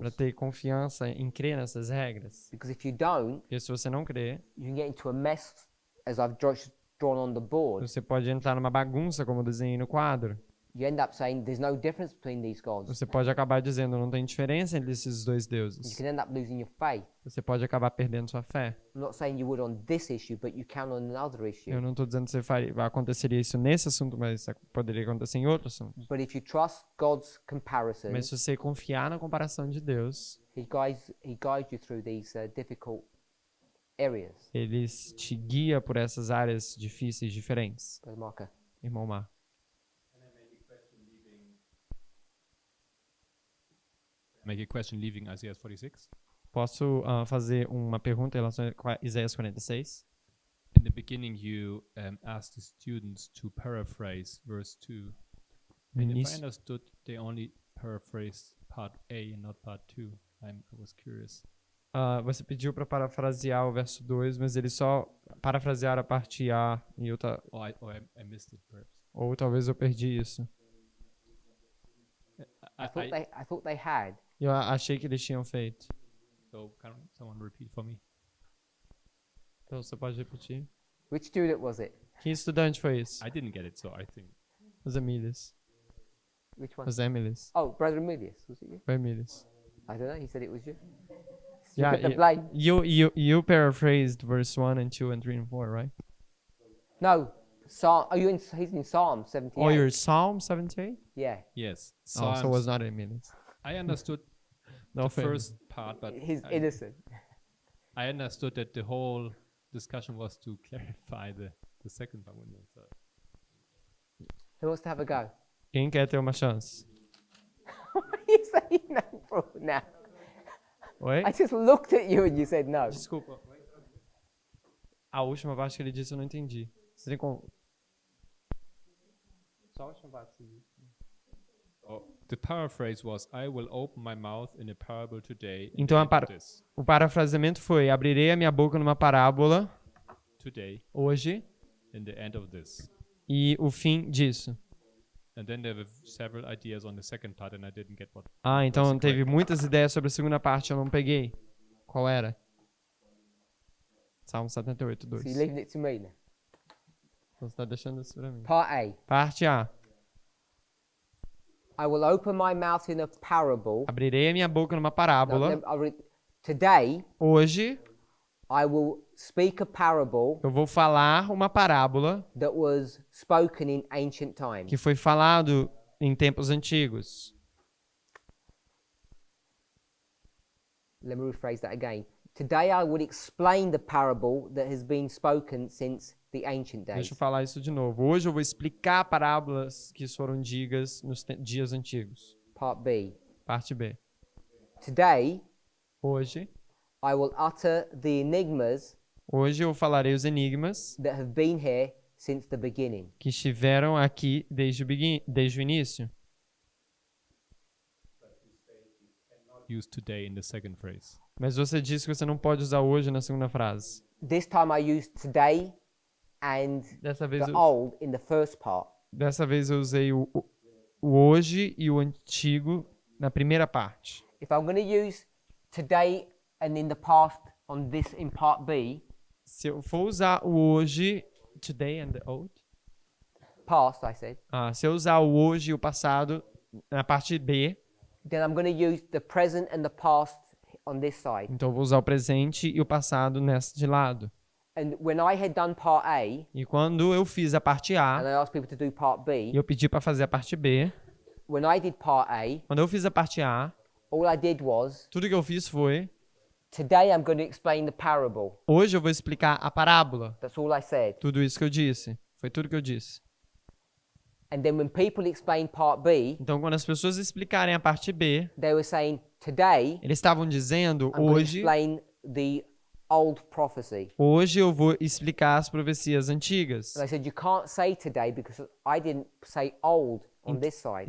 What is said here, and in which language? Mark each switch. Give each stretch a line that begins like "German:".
Portuguese: para ter confiança em crer nessas regras.
English: Because if you don't,
Portuguese: Porque se você não crer,
English: you can get into a mess, as I've drawn on the board.
Portuguese: você pode entrar numa bagunça, como eu desenhei no quadro.
English: You end up saying there's no difference between these gods.
Portuguese: Você pode acabar dizendo não tem diferença entre esses dois
English: You
Portuguese: deuses.
English: can end up losing your faith.
Portuguese: Você pode acabar perdendo sua fé.
English: I'm not saying you would on this issue, but you can on another issue.
Portuguese: Eu não estou dizendo que aconteceria isso nesse assunto, mas poderia acontecer em outro assunto.
English: But if you trust God's comparisons,
Portuguese: Mas se você confiar na comparação de Deus,
English: He guides you through these difficult areas.
Portuguese: Ele te guia por essas áreas difíceis, diferentes.
English: Brother Marco.
Portuguese: Irmão Mar.
English: Make a question leaving Isaiah 46?
Portuguese: Posso fazer uma pergunta em relação a Isaías 46?
English: In the beginning, you asked the students to paraphrase verse 2. And if I
Portuguese: Início.
English: understood, they only paraphrase part A and not part 2. I was curious.
Portuguese: Você pediu para parafrasear o verso 2, mas eles só parafrasearam a parte A e outra.
English: I missed it, perhaps.
Portuguese: Ou talvez eu perdi isso.
English: I thought they had.
Portuguese: Eu achei que eles tinham feito.
English: So can someone repeat for me?
Portuguese: Então você pode repetir?
English: Which student was it?
Portuguese: Que estudante foi isso?
English: I didn't get it, so I think.
Portuguese: Os Emílios.
English: Which one?
Portuguese: Os Emílios.
English: Oh, Brother Emilius, was it you?
Portuguese: Foi Emílios.
English: I don't know. He said it was you. Yeah, Took the blame. you paraphrased verse 1 and 2 and 3 and 4, right? No, he's in Psalm 78. Oh, you're Psalm 78? Yeah. Yes. Oh, so it was not Emílios. I understood No the offense. first part, but He's innocent. I understood that the whole discussion was to clarify the second part. So. Who wants to have a go? Quem quer ter uma chance? Why are you saying no for now?
Portuguese: Oi?
English: I just looked at you and you said no.
Portuguese: Desculpa. A última parte que ele disse eu não entendi. Você tem como... Só a última parte que você disse.
English: The paraphrase was, I will open my mouth in a parable today.
Portuguese: Então o parafraseamento foi: abrirei a minha boca numa parábola
English: Today.
Portuguese: hoje
English: In the end of this.
Portuguese: e o fim disso.
English: And then there were several ideas on the second part and I didn't get what.
Portuguese: Então teve muitas ideias sobre a segunda parte, eu não peguei. Qual era? Salmo 78, 2.
English: So you're leaving it to me now.
Portuguese: Você está deixando isso para mim.
English: Part A.
Portuguese: Parte A.
English: I will open my mouth in a parable.
Portuguese: Abrirei a minha boca numa parábola.
English: Today,
Portuguese: hoje,
English: I will speak a parable.
Portuguese: Eu vou falar uma parábola
English: that was spoken in ancient times.
Portuguese: Que foi falado em tempos antigos.
English: Let me rephrase that again. Today I would explain the parable that has been spoken since the ancient days.
Portuguese: Deixa eu falar isso de novo. Hoje eu vou explicar parábolas que foram ditas nos dias antigos.
English: Part B.
Portuguese: Parte B.
English: Today,
Portuguese: hoje,
English: I will utter the enigmas.
Portuguese: Hoje eu falarei os enigmas
English: that have been here since the beginning.
Portuguese: Que estiveram aqui desde o início.
English: Use today in the second phrase.
Portuguese: Mas você disse que você não pode usar hoje na segunda frase.
English: This time I used today and the old in the first part.
Portuguese: Dessa vez eu usei o hoje e o antigo na primeira parte.
English: If I'm going to use today and in the past on this in part B,
Portuguese: se eu for usar o hoje,
English: today and the old, past I said,
Portuguese: se eu usar o hoje e o passado na parte B,
English: then I'm going to use the present and the past on this side.
Portuguese: então eu vou usar o presente e o passado nessa de lado.
English: And when I had done part A,
Portuguese: E quando eu fiz a parte
English: and
Portuguese: A,
English: I asked people to do part B,
Portuguese: e eu pedi para fazer a parte B,
English: when I did part A,
Portuguese: quando eu fiz a parte A,
English: all I did was,
Portuguese: tudo que eu fiz foi,
English: today I'm going to explain the parable.
Portuguese: hoje eu vou explicar a parábola.
English: That's all I said.
Portuguese: Tudo isso que eu disse. Foi tudo que eu disse.
English: And then when people explain part B,
Portuguese: Então, quando as pessoas explicarem a parte B,
English: they were saying, today
Portuguese: eles estavam dizendo,
English: I'm going to
Portuguese: hoje
English: explain the old prophecy.
Portuguese: eu vou explicar as profecias antigas.
English: And I said, you can't say today because I didn't say old on this side.